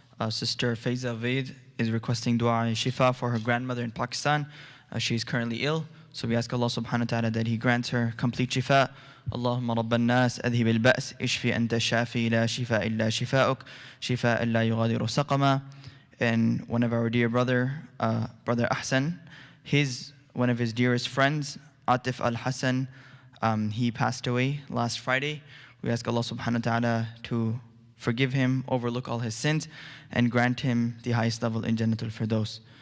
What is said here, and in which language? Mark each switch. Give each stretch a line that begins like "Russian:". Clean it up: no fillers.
English: Sister Faiza Vaid is requesting dua shifa for her grandmother in Pakistan. She is currently ill, so we ask Allah subhanahu wa ta'ala that He grants her complete shifa.
Arabic: اللهم رب الناس أذهب البأس اشفي أنت الشافي لا شفاء إلا شفاؤك شفاء لا يغادر سقما.
English: And one of our dear brother Ahsan, one of his dearest friends, Atif Al-Hassan, he passed away last Friday. We ask Allah subhanahu wa ta'ala to forgive him, overlook all his sins, and grant him the highest level in Jannatul Firdaus.